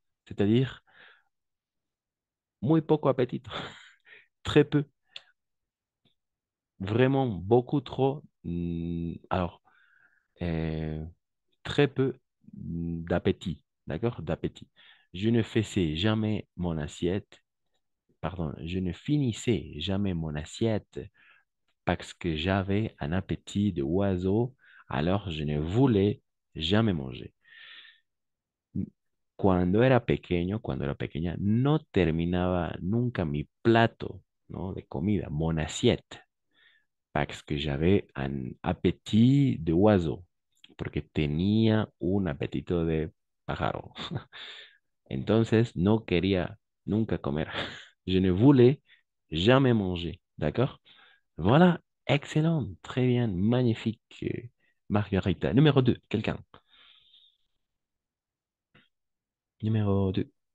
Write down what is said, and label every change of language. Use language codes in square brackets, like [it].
[fr] C'est-à-dire, [es] muy poco apetito. [fr] Très peu. Vraiment beaucoup trop. Alors, euh, très peu d'appétit. D'accord? D'appétit. Je ne faisais jamais mon assiette. Pardon, je ne finissais jamais mon assiette parce que j'avais un appétit de oiseau, alors je ne voulais jamais manger. [es] Cuando era pequeña, no terminaba nunca mi plato, ¿no? De comida, [fr] mon assiette, parce que j'avais un appétit de oiseau, [es] porque tenía un apetito de pájaro. Entonces, no quería nunca comer. [fr] Je ne voulais jamais manger. D'accord? Voilà, excellent, très bien, magnifique, Margarita. Numéro 2, quelqu'un. Numéro 2.